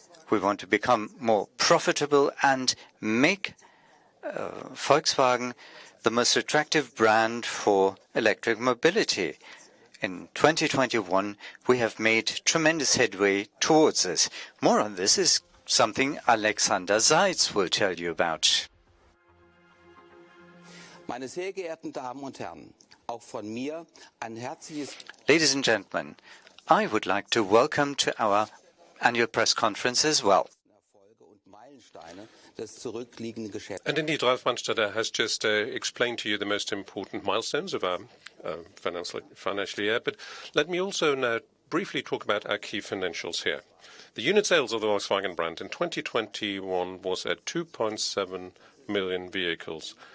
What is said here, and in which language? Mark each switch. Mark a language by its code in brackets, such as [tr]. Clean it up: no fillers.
[en] We want to become more profitable and make Volkswagen the most attractive brand for electric mobility. In 2021, we have made tremendous headway towards this. More on this is something Alexander Seitz will tell you about. [de] Meine sehr geehrten Damen und Herren, auch von mir ein herzliches [en] Ladies and gentlemen, I would like to welcome to our annual press conference as well. [de] Erfolge und Meilensteine des zurückliegenden Geschäfts. [en] And indeed, Ralf Brandstätter has just explained to you the most important milestones of our financial year. But let me also now briefly talk about our key financials here. The unit sales of the Volkswagen brand in 2021 was at 2.7 million vehicles.